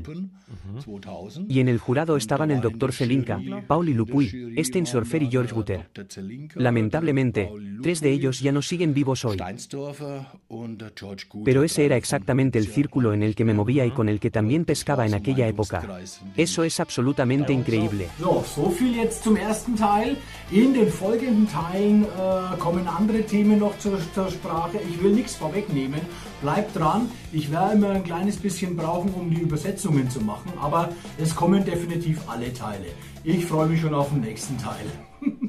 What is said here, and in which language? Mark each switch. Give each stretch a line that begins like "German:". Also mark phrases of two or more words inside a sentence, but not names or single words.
Spanish: Y en el jurado estaban el Dr. Zelinka, Pauli Lupuy, Sten Sorfer y George Guter. Lamentablemente, 3 de ellos ya no siguen vivos hoy. Pero ese era exactamente el círculo en el que me movía y con el que también pescaba en aquella época. Eso es absolutamente increíble.
German: So viel jetzt zum ersten Teil. In den folgenden Teilen kommen andere Themen noch zur Sprache. Ich will nichts vorwegnehmen. Bleibt dran. Ich werde immer ein kleines bisschen brauchen, um die Übersetzungen zu machen. Aber es kommen definitiv alle Teile. Ich freue mich schon auf den nächsten Teil.